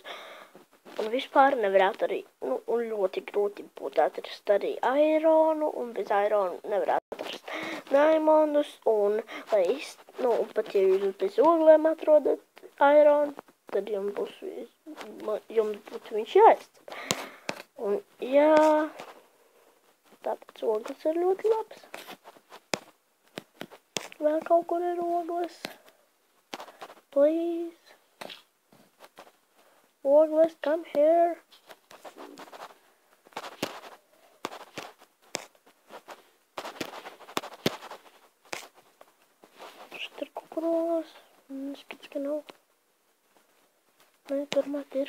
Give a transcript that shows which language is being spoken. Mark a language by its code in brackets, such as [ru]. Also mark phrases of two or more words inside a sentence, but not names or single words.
[lv] Un vispār nevarētu arī, un ļoti grūti būtu atrast arī aironu, un bez aironu nevarētu atrast diamondus, un, pat ja jūs bez oglēm atrodat aironu, tad jums būtu viņš jāizcep. Un, jā, tāpēc ogles ir ļoti labs. Vēl kaut kur ir ogles. [en] Please. Ogles, come here. [lv] Šeit ir kaut kur ogles. Skats, ka nav. Nē, turmāt ir.